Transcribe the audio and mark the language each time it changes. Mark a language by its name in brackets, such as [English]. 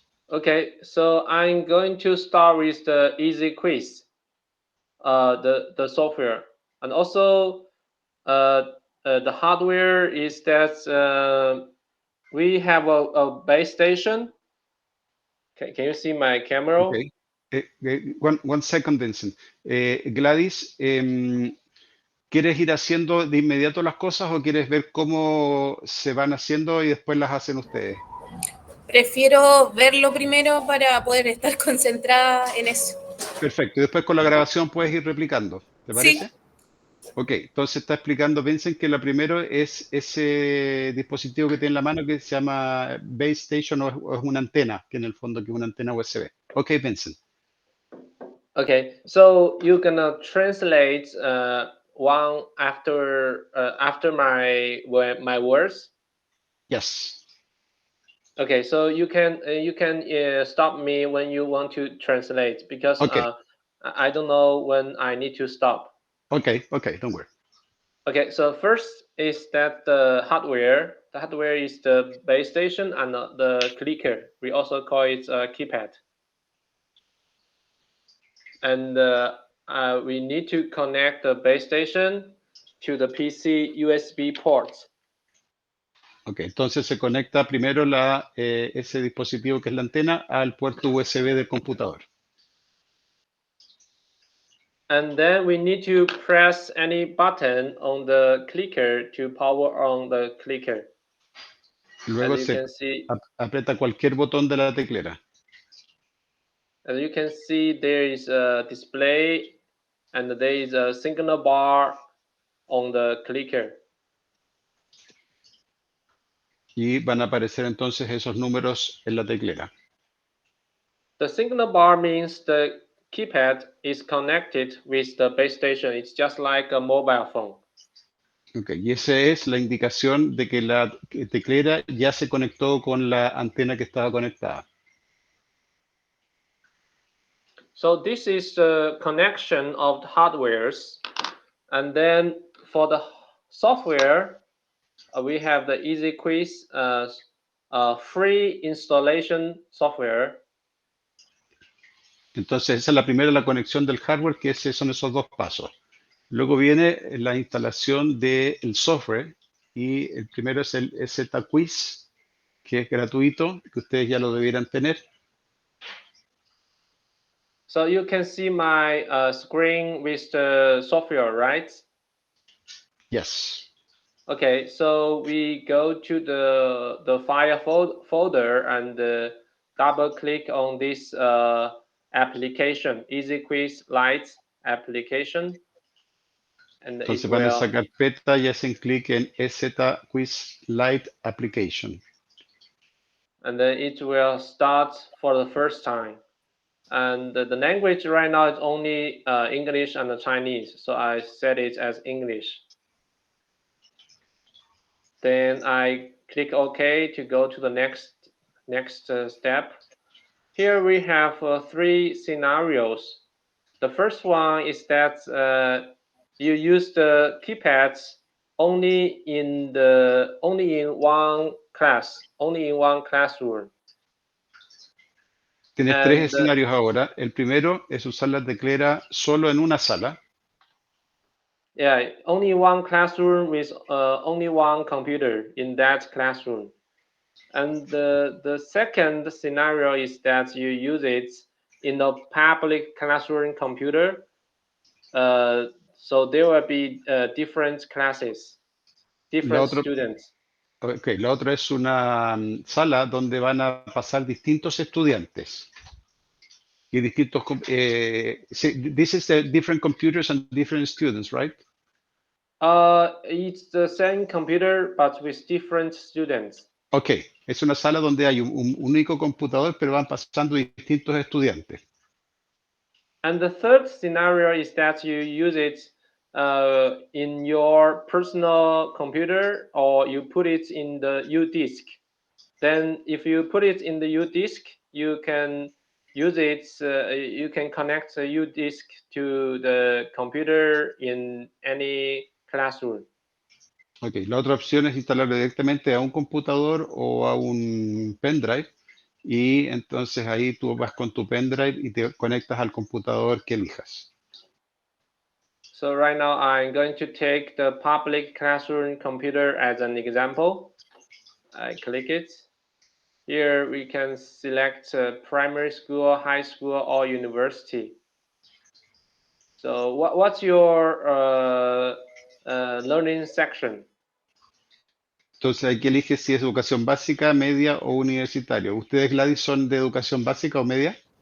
[English] Okay, so I'm going to start with the easy quiz, the software, and also the hardware is that we have a base station. Can you see my camera? Okay. One second, Vincent. [Spanish] Gladys, ¿quieres ir haciendo de inmediato las cosas o quieres ver cómo se van haciendo y después las hacen ustedes? Prefiero verlo primero para poder estar concentrada en eso. Perfecto. Y después con la grabación puedes ir replicando. ¿Te Sí. parece? Ok. Entonces está explicando Vincent que la primero es ese dispositivo que tiene en la mano que se llama Base Station o es una antena, que en el fondo que es una antena USB. Ok, Vincent. [English] Okay, so you're gonna translate one after my words. Yes. Okay, so you can stop me when you want to translate because Okay. I don't know when I need to stop. Okay, don't worry. Okay, so first is that the hardware. The hardware is the base station and the clicker. We also call it a keypad. And we need to connect the base station to the PC USB ports. [Spanish] Ok, entonces se conecta primero ese dispositivo que es la antena al puerto USB del computador. [English] And then we need to press any button on the clicker to power on the clicker. [Spanish] Luego [English] As you [Spanish] se [English] can see, [Spanish] aprieta cualquier botón de la teclera. [English] as you can see, there is a display and there is a signal bar on the clicker. [Spanish] Y van a aparecer entonces esos números en la teclera. [English] The signal bar means the keypad is connected with the base station. It's just like a mobile phone. [Spanish] Ok, y esa es la indicación de que la teclera ya se conectó con la antena que estaba conectada. [English] So this is the connection of the hardwares. And then for the software, we have the Easy Quiz free installation software. [Spanish] Entonces esa es la primera, la conexión del hardware, que son esos dos pasos. Luego viene la instalación del software y el primero es el EZ-Quiz, que es gratuito, que ustedes ya lo debieran tener. [English] So you can see my screen with the software, right? Yes. Okay, so we go to the file folder and double click on this application, Easy Quiz Lite application. And [Spanish] Entonces [English] it [Spanish] van a [English] will, [Spanish] esa carpeta y hacen clic en EZ-Quiz Lite Application. [English] and then it will start for the first time. And the language right now is only English and Chinese, so I set it as English. Then I click OK to go to the next step. Here we have three scenarios. The first one is that you use the keypads only in one class, only in one classroom. [Spanish] Tienes tres escenarios ahora. El primero es usar la teclera solo en una sala. [English] Yeah, only one classroom with only one computer in that classroom. And the second scenario is that you use it in a public classroom computer. So there will be different classes, different students. [Spanish] Okay, la otra es una sala donde van a pasar distintos estudiantes y distintos. [English] This is the different computers and different students, right? It's the same computer but with different students. [Spanish] Ok, es una sala donde hay un único computador, pero van pasando distintos estudiantes. [English] And the third scenario is that you use it in your personal computer or you put it in the U disk. Then if you put it in the U disk, you can use it, you can connect the U disk to the computer in any classroom. [Spanish] Ok, la otra opción es instalarlo directamente a un computador o a un pendrive y entonces ahí tú vas con tu pendrive y te conectas al computador que elijas. [English] So right now I'm going to take the public classroom computer as an example. I click it. Here we can select primary school, high school, or university. So what's your learning section? [Spanish] Entonces aquí eliges si es educación básica, media o universitario. ¿Ustedes, Gladys, son de educación básica o media?